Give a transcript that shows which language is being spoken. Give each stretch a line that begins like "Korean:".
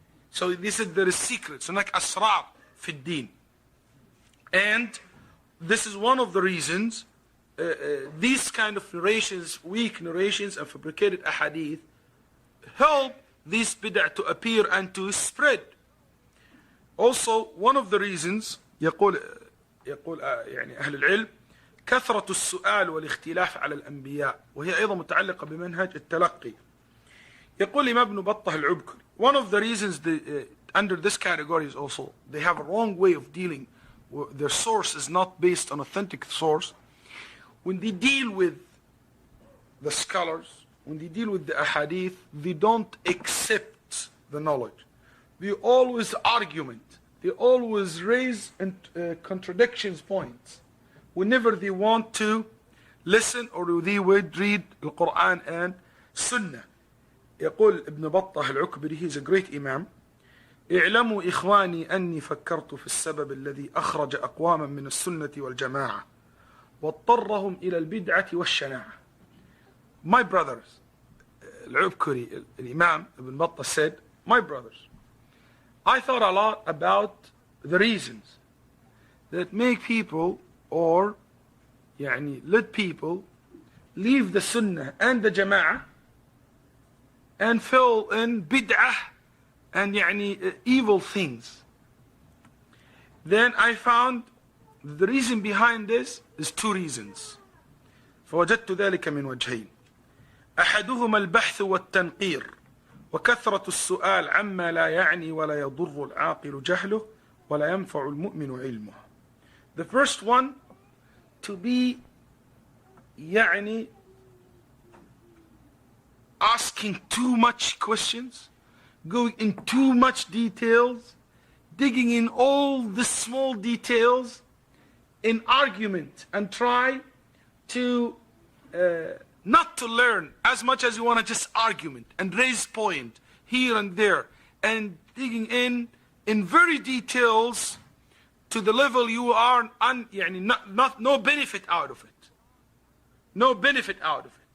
English: So they said there is secrets, and like
Arabic: asrar fi din.
English: And this is one of the reasons these kind of narrations, weak narrations and fabricated ahadith, help these bid'ah to appear and to spread. Also, one of the reasons
Arabic: يقول يعني أهل العلم كثرة السؤال والاختلاف على الأنبياء وهي أيضا متعلقة بمنهج التلقي. يقول إمام ابن بطة العبكري,
English: one of the reasons under this category is also they have a wrong way of dealing. Their source is not based on authentic source. When they deal with the scholars, when they deal with the ahadith, they don't accept the knowledge. They always argument. They always raise contradictions points whenever they want to listen or they would read the Quran and Sunnah.
Arabic: يقول ابن بطة العكبري,
English: he is a great imam.
Arabic: اعلموا إخواني أني فكرت في السبب الذي أخرج أقواما من السنة والجماعة واضطرهم إلى البدعة والشناعة.
English: My brothers, العبكري, الإمام ابن بطة said, my brothers, I thought a lot about the reasons that make people or let people leave the Sunnah and the Jama'ah and fall in bid'ah and evil things. Then I found the reason behind this is two reasons.
Arabic: فوجدت ذلك من وجهين. أحدهما البحث والتنقير وكثرة السؤال عما لا يعني ولا يضر العاقل جهله ولا ينفع المؤمن علمه.
English: The first one, to be asking too much questions, going in too much details, digging in all the small details in argument, and try to not to learn as much as you want to just argument and raise point here and there, and digging in very details to the level you are no benefit out of it. No benefit out of it.